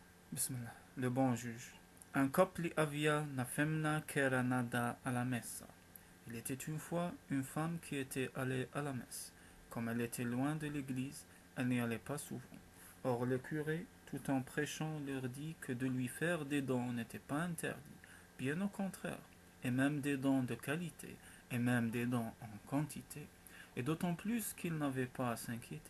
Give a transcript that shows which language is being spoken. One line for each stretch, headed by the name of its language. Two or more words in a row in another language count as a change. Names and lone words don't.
French: Bismillah. Le bon juge.
Occitan: Un couple avia na femna che era nada alla messa.
French: Il était une fois une femme qui était allée à la messe. Comme elle était loin de l'église, elle n'y allait pas souvent. Or le curé, tout en prêchant, leur dit que de lui faire des dons n'était pas interdit, bien au contraire, et même des dons de qualité, et même des dons en quantité, et d'autant plus qu'il n'avait pas à s'inquiéter.